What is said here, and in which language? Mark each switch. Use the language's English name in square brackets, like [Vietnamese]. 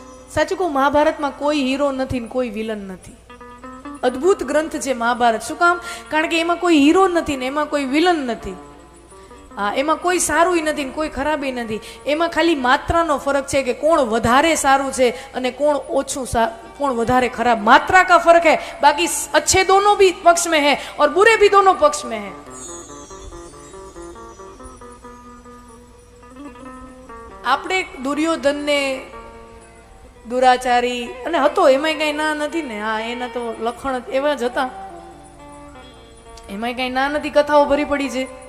[Gujarati] સાચું કહું, મહાભારતમાં કોઈ હીરો નથી ને કોઈ વિલન નથી. અદ્ભુત ગ્રંથ છે મહાભારત. શું કામ? કારણ કે એમાં કોઈ હીરો નથી ને એમાં કોઈ વિલન નથી. હા, એમાં કોઈ સારું નથી ને કોઈ ખરાબી નથી. એમાં ખાલી માત્રાનો ફરક છે કે કોણ વધારે સારું છે અને કોણ ઓછું, કોણ વધારે ખરાબ. [Hindi] मात्रा का फर्क है, बाकी अच्छे दोनों भी पक्ष में है और बुरे भी दोनों पक्ष में है. [Gujarati] આપણે દુર્યોધન ને દુરાચારી અને હતો એમાં કઈ ના નથી ને. હા, એના તો લખણ એવા જ હતા, એમાં કઈ ના નથી. કથાઓ ભરી પડી છે.